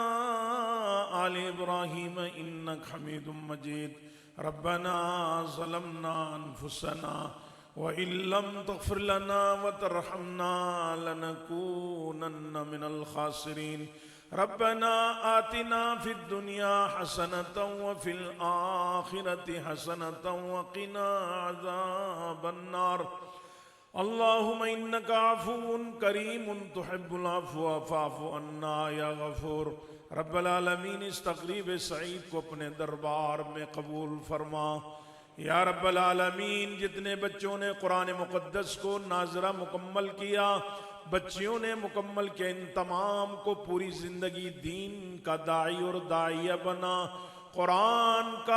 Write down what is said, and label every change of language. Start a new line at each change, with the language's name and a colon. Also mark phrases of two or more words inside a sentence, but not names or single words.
Arabic: آل إبراهيم إنك حميد مجيد ربنا ظلمنا أنفسنا وإن لم تغفر لنا وترحمنا لنكونن من الخاسرين ربنا آتنا في الدنيا حسنة وفي الآخرة حسنة وقنا عذاب النار اللهم إنك عفو كريم تحب العفو فاعف عنا يا غفور رب العالمين इस
Hindi: तक़रीब सईद को अपने दरबार में कबूल फरमा
Arabic: يا رب العالمين
Hindi: जितने बच्चों ने कुरान मुक़द्दस को नाज़रा मुकम्मल किया बच्चियों ने मुकम्मल किया इन तमाम को पूरी ज़िंदगी दीन का दाई और दाइया बना कुरान का